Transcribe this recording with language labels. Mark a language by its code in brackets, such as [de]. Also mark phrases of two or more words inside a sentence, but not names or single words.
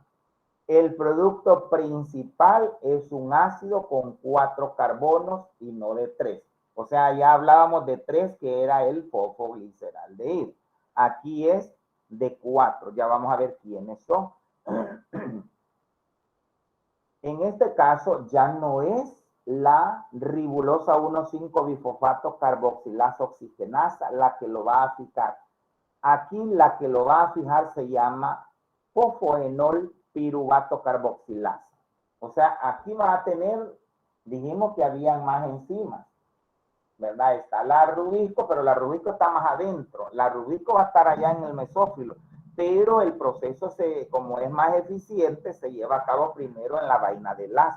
[es] El producto principal es un ácido con 4 carbonos y no de 3. O sea, ya hablábamos de 3, que era el fosfogliceraldehído. Aquí es de 4. Ya vamos a ver quiénes son. En este caso ya no es la ribulosa 1,5-bifosfato carboxilasa oxigenasa la que lo va a fijar. Aquí la que lo va a fijar se llama fosfoenol piruvato carboxilasa. O sea, aquí va a tener, dijimos que habían más enzimas, ¿verdad? Está la rubisco, pero la rubisco está más adentro. La rubisco va a estar allá en el mesófilo, pero el proceso, como es más eficiente, se lleva a cabo primero en la vaina del ácido.